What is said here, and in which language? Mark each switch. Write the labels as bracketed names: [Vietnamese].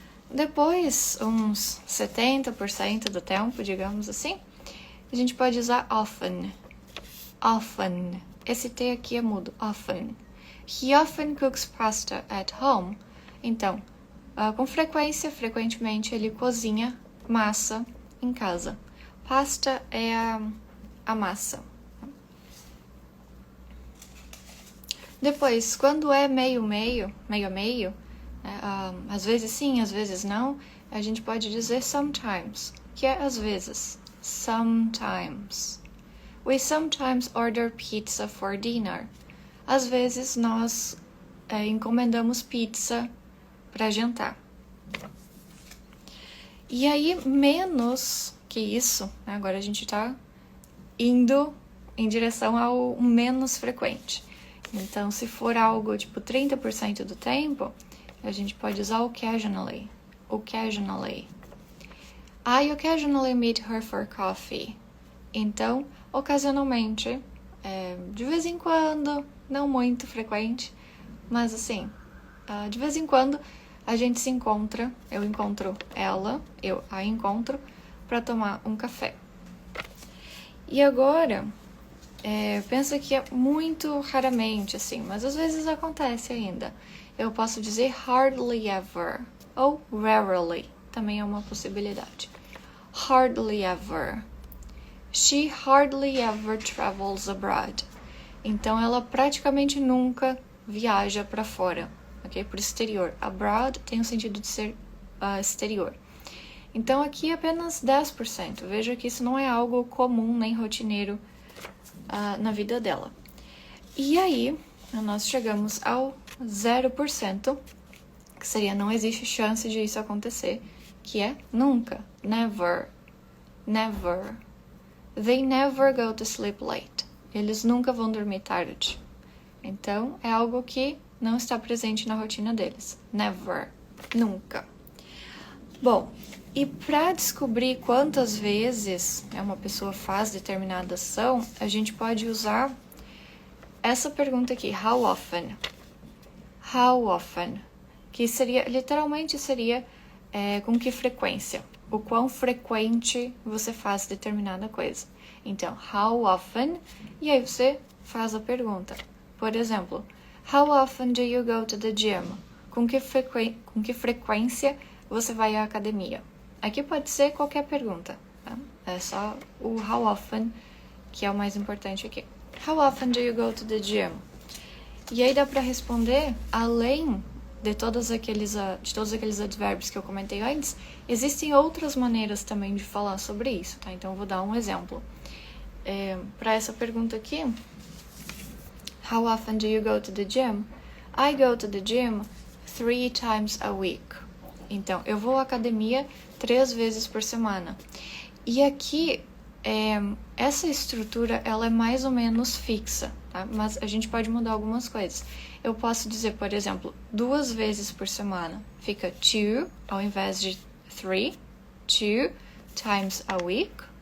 [Portuguese] Depois, uns 70% do tempo, digamos assim, a gente pode usar often. Often. Esse T aqui é mudo. Often. [English] He often cooks pasta at home. [Portuguese] Então, com frequência, frequentemente, ele cozinha massa em casa. Pasta é a massa. Depois, quando é meio a meio, às vezes sim, às vezes não, a gente pode dizer sometimes, que é às vezes. [English] Sometimes. We sometimes order pizza for dinner. [Portuguese] Às vezes nós encomendamos pizza para jantar. E aí, menos que isso, né? Agora a gente está indo em direção ao menos frequente. Então, se for algo tipo 30% do tempo, a gente pode usar occasionally. [English] Occasionally. I occasionally meet her for coffee. [Portuguese] Então, ocasionalmente, de vez em quando, não muito frequente, mas assim, de vez em quando a gente se encontra, eu encontro ela, eu a encontro, para tomar um café. E agora, pensa que é muito raramente, assim, mas às vezes acontece ainda. Eu posso dizer hardly ever, ou rarely, também é uma possibilidade. [English] Hardly ever. She hardly ever travels abroad. [Portuguese] Então, ela praticamente nunca viaja para fora, ok? Para o exterior. Abroad tem o sentido de ser exterior. Então, aqui apenas 10%. Veja que isso não é algo comum nem rotineiro na vida dela. E aí, nós chegamos ao 0%, que seria não existe chance de isso acontecer, que é nunca. [English] Never. Never. They never go to sleep late. [Portuguese] Eles nunca vão dormir tarde. Então, é algo que não está presente na rotina deles. Never. Nunca. Bom, e para descobrir quantas vezes uma pessoa faz determinada ação, a gente pode usar essa pergunta aqui. [English] How often? How often? [Portuguese] Que seria, literalmente seria com que frequência? O quão frequente você faz determinada coisa. Então, [English] how often? [Portuguese] E aí você faz a pergunta. Por exemplo, [English] how often do you go to the gym? [Portuguese] Com que frequência você vai à academia? Aqui pode ser qualquer pergunta. Tá? É só o how often que é o mais importante aqui. [English] How often do you go to the gym? [Portuguese] E aí dá para responder, além de todos aqueles advérbios que eu comentei antes, existem outras maneiras também de falar sobre isso, tá? Então, eu vou dar um exemplo. Para essa pergunta aqui, [English] How often do you go to the gym? I go to the gym 3 times a week. [Portuguese] Então, eu vou à academia 3 vezes por semana. E aqui, essa estrutura, ela é mais ou menos fixa, tá? Mas a gente pode mudar algumas coisas. Eu posso dizer, por exemplo, 2 vezes por semana. Fica 2 ao invés de 3. [English] 2 times a week.